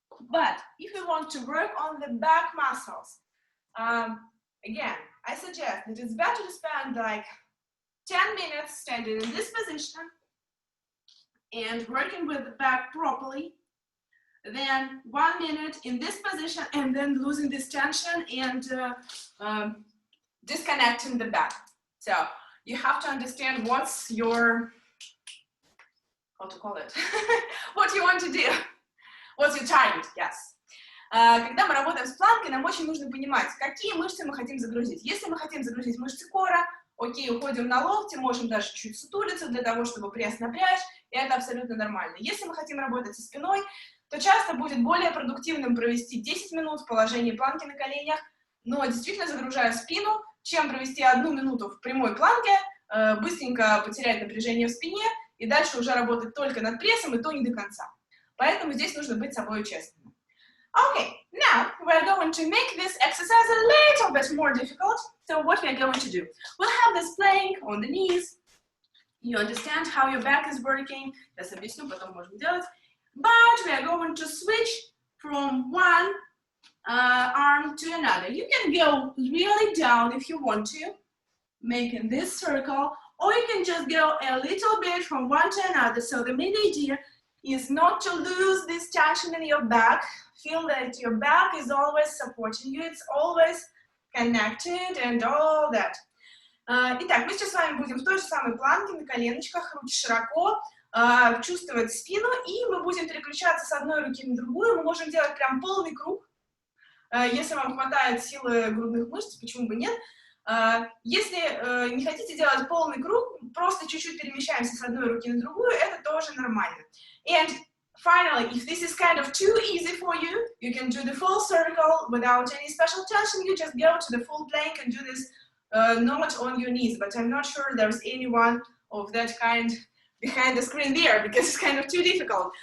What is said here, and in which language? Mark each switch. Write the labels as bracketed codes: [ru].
[en] But if you want to work on the back muscles, again, I suggest that it's better to spend like 10 minutes standing in this position and working with the back properly, then 1 minute in this position and then losing this tension and disconnecting the back. So you have to understand what's your, how to call it, what you want to do. What's your target? Yes. [ru] Когда мы работаем с планкой, нам очень нужно понимать, какие мышцы мы хотим загрузить. Если мы хотим загрузить мышцы кора, окей, уходим на локти, можем даже чуть сутулиться для того, чтобы пресс напрячь, и это абсолютно нормально. Если мы хотим работать со спиной, то часто будет более продуктивным провести 10 минут в положении планки на коленях, но действительно загружая спину, чем провести 1 минуту в прямой планке, быстренько потерять напряжение в спине и дальше уже работать только над прессом, и то не до конца. Поэтому здесь нужно быть собой честным. [en] Okay, now we're going to make this exercise a little bit more difficult. So what we're going to do, we'll have this plank on the knees. You understand how your back is working. [ru] Сейчас объясню, потом можем делать. [en] But we are going to switch from one arm to another. You can go really down if you want to, making this circle, or you can just go a little bit from one to another. So the main idea is not to lose this tension in your back. Feel that your back is always supporting you, it's always connected and all that. [ru] Итак, мы сейчас с вами будем в той же самой планке, на коленочках, руки широко, чувствовать спину, и мы будем переключаться с одной руки на другую. Мы можем делать прям полный круг. Если вам хватает силы грудных мышц, почему бы нет? Если не хотите делать полный круг, просто чуть-чуть перемещаемся с одной руки на другую, это тоже нормально. [en] And finally, if this is kind of too easy for you, you can do the full circle without any special tension. You just go to the full plank and do this not on your knees, but I'm not sure there's anyone of that kind behind the screen there because it's kind of too difficult.